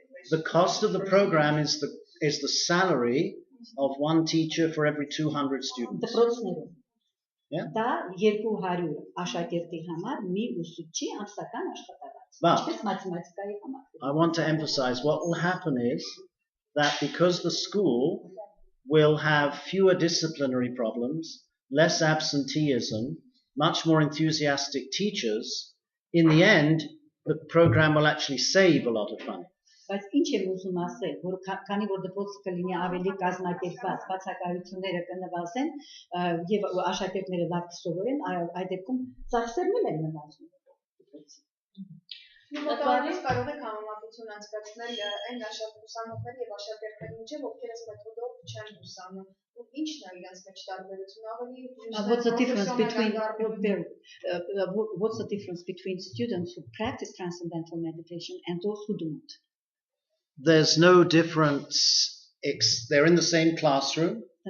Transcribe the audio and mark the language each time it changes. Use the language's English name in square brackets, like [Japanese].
[English] The cost of the program is the salary of one teacher for every 200 students. [Armenian] Դպրոցներում։ [English] Yeah. [Armenian] Դա 200 աշակերտի համար մի ուսուցչի ամսական աշխատավարձ։ [English] But [Armenian] Ինչպես մաթեմատիկայի համար։ [English] I want to emphasize what will happen is that because the school will have fewer disciplinary problems, less absenteeism, much more enthusiastic teachers, in the end, the program will actually save a lot of money. [Armenian] Բայց ինչ եմ ուզում ասել, որ քանի որ դպրոցը կլինի ավելի կազմակերպված, բացակայությունները կնվազեն եւ աշակերտները լավ կսովորեն, այդ դեպքում ծախսերն են նվազում դպրոցի։ Նույնպես կարող եք համեմատություն անցկացնել այն ուսանողների եւ աշակերտների միջեւ, ովքեր այս մեթոդով չեն ուսանում։ Ինչն է իրենց մեջ տարբերությունը ավելի [English] What's the difference between students who practice transcendental meditation and those who don't? There's no difference. They're in the same classroom.